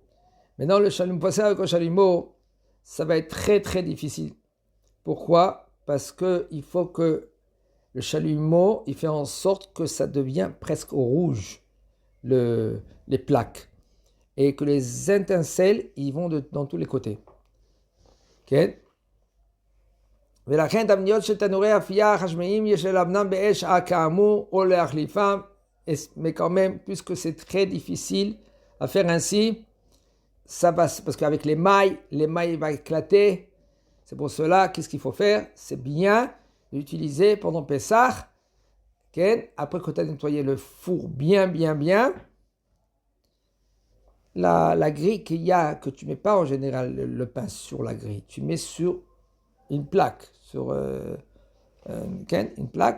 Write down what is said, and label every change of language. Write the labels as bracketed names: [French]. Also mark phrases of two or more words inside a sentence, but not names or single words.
[French] Maintenant, passer avec le chalumeau, ça va être très très difficile. Pourquoi ? Parce qu'il faut que le chalumeau, il fait en sorte que ça devient presque rouge, les plaques. Et que les étincelles, ils vont dans tous les côtés. [Hebrew] Ok ? ולכן תבניות של תנורי אפייה חשמליים יש ללבנם באש כאמור או להחליפם, [French] mais quand même, puisque c'est très difficile à faire ainsi, ça va, parce qu'avec les mailles vont éclater. C'est pour cela, qu'est-ce qu'il faut faire ? C'est bien d'utiliser pendant Pessah, après que tu as nettoyé le four bien, la grille qu'il y a, que tu ne mets pas en général le pain sur la grille, tu mets sur une plaque, une plaque.